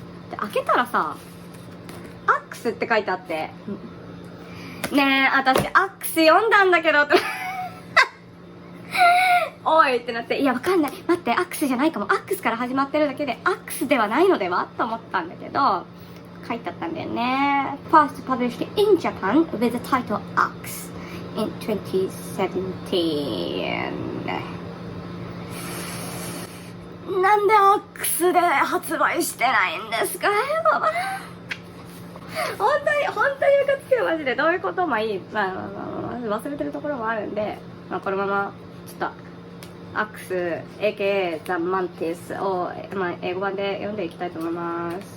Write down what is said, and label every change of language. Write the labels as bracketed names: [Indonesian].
[Japanese] で開けたらさ、アックスって書いてあって、ねえ私アックス読んだんだけどっておいってなって、いやわかんない、待って、アックスじゃないかも、アックスから始まってるだけでアックスではないのではと思ったんだけど、書いてあったんだよね。 [English] First published in Japan with the title Axe in 2017。 [Japanese] なんでアックスで発売してないんですか本当にムカつくよマジで。どういうこともいい、忘れてるところもあるんで、このままちょっとアックス AKA The Mantis を、英語版で読んでいきたいと思います。